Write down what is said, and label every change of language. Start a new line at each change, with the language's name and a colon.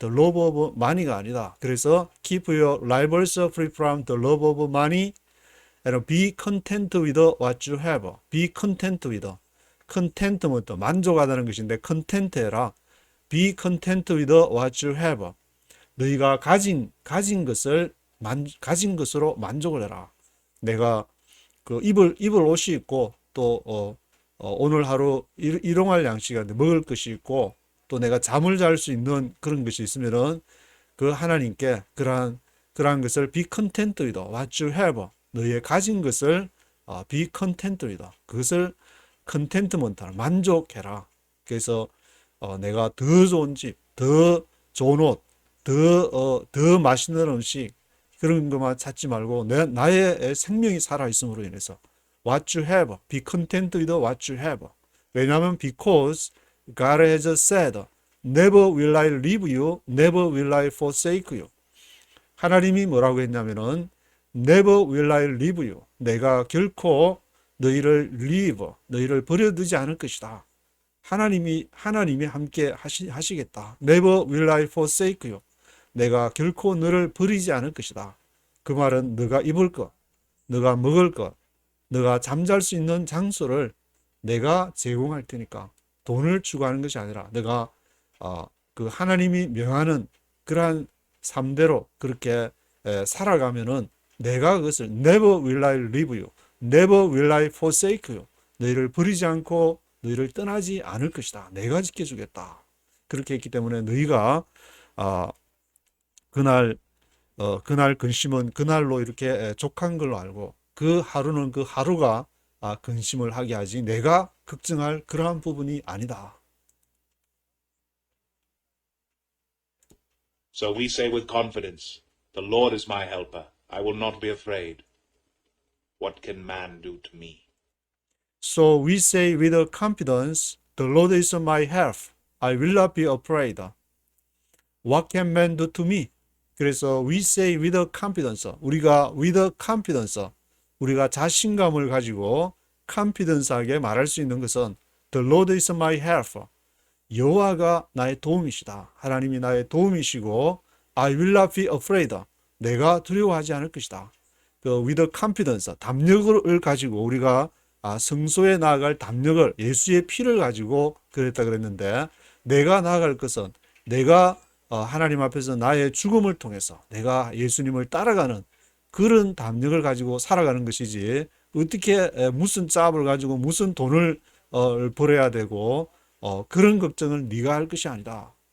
English: The love of money 가 아니다. 그래서 keep your lives free from the love of money and be content with what you have. Be content with.
Korean: contentment, 만족하다는 것인데 content 해라.
English: Be content with what you have.
Korean: 너희가 가진 것을 가진 것으로 만족을 해라. 내가 그 입을 옷이 있고 또 오늘 하루 일용할 양식이 먹을 것이 있고 또 내가 잠을 잘 수 있는 그런 것이 있으면은 그 하나님께 그러한 것을 be content with what you have. 너희의 가진 것을 be content with. 그것을 contentment 하라. 만족해라. 그래서 내가 더 좋은 집, 더 좋은 옷, 더 맛있는 음식 그런 것만 찾지 말고 나의 생명이 살아 있음으로 인해서 what you have, be content with what you have.
English: 왜냐하면 because God has said, never will I leave you, never will I forsake you. 하나님이 뭐라고 했냐면은 never will I leave you.
Korean: 내가 결코 너희를 leave, 너희를 버려두지 않을 것이다. 하나님이 함께 하시겠다.
English: Never will I forsake you.
Korean: 내가 결코 너를 버리지 않을 것이다. 그 말은 너가 입을 것, 너가 먹을 것, 너가 잠잘 수 있는 장소를 내가 제공할 테니까 돈을 추구하는 것이 아니라 내가 그 하나님이 명하는 그러한 삶대로 그렇게 살아가면은 내가 그것을 never will I leave you, never will I forsake you. 너희를 버리지 않고 너희를 떠나지 않을 것이다. 내가 지켜주겠다. 그렇게 했기 때문에 너희가 그날 근심은 그날로 이렇게 족한 걸로 알고 그 하루는 그 하루가 근심을 하게 하지 내가 걱정할 그러한 부분이 아니다.
English: So we say with confidence, the Lord is my helper. I will not be afraid. What can man do to me? So we say with confidence, the Lord is my help. I will not be afraid. What can man do to me? 그래서 we say with confidence. 우리가 with confidence.
Korean: 우리가 자신감을 가지고 confidence하게 말할 수 있는 것은 the Lord is my help. 여호와가 나의 도움이시다.
English: 하나님이 나의 도움이시고 I will not be afraid.
Korean: 내가 두려워하지 않을 것이다. 그 with confidence, 담력을 가지고 우리가 성소에 나아갈 담력을 예수의 피를 가지고 그랬다 그랬는데 내가 나아갈 것은 내가 하나님 앞에서 나의 죽음을 통해서 내가 예수님을 따라가는 그런 담력을 가지고 살아가는 것이지 어떻게 무슨 짭을 가지고 무슨 돈을 벌어야 되고 그런 걱정을 네가 할 것이 아니다.